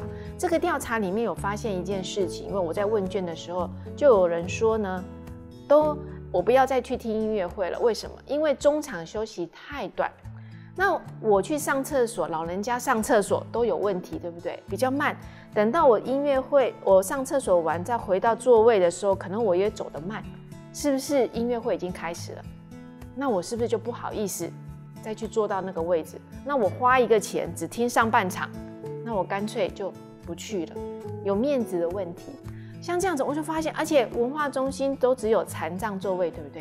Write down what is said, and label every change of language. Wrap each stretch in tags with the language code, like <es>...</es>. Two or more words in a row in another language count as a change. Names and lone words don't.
<zh>這個調查裡面有發現一件事情，因為我在問卷的時候，就有人說呢，我不要再去聽音樂會了。為什麼？因為中場休息太短。那我去上廁所，老人家上廁所都有問題，對不對？比較慢。等到我音樂會，我上廁所完再回到座位的時候，可能我也走得慢，是不是音樂會已經開始了？那我是不是就不好意思再去坐到那个位置。那我花一个钱只听上半场，那我干脆就不去了，有面子的问题。像这样子，我就发现，而且文化中心都只有残障座位，对不对？</zh>